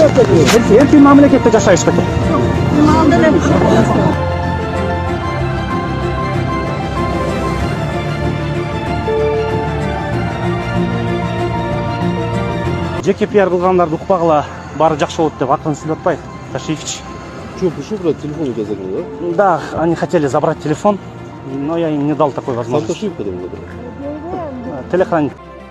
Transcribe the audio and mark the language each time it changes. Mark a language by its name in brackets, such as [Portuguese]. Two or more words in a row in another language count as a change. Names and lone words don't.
[Kyrgyz] Эркин мамлекетте жашайбыз беке. Жеке пиар кылгандарды укпагыла, баары жакшы болот деп атын сүйлөп атпайбы, Ташиевич? [Russian] Что, пришел брать телефон у тебя забыл, да? Да, они хотели забрать телефон, но я им не дал такой Сам возможности. Ташиев когда забрал? Телохранитель.